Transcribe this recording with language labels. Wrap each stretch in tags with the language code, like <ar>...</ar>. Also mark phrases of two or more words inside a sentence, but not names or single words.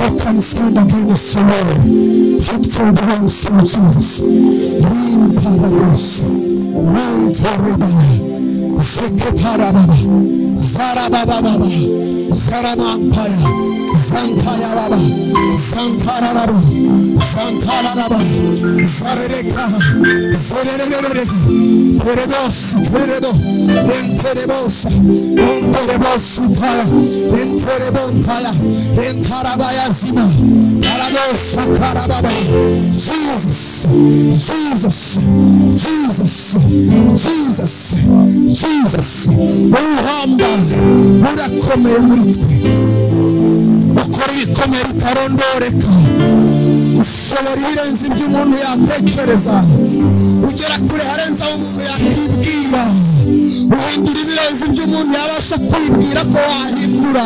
<en>can stand against the Lord. Victory belongs to Jesus. Lim paradise. Mantarabaya. Zeketarababa. Zarabababa. Zaramantaya. Zantaya baba. Zantarababa. Zantarababa. Zarereka. Zererere. Peredos. Peredo. Enterebosa. Enterebosutaya. Enterebontaya. Entarabaya zima. Parados. Sakarababa.</en> <rw>Jesus. Jesus. Jesus. Jesus. Jesus. Uhamba. Urakomeye muri twe. Ukora ibikomeye bitarondoreka. Ushobora ibirenze ibyo umuntu yatekereza. Ugera kure harenze aho umuntu yakibwira. Uhindura ibirenze ibyo umuntu yabasha kwibwira ko wahindura.</rw>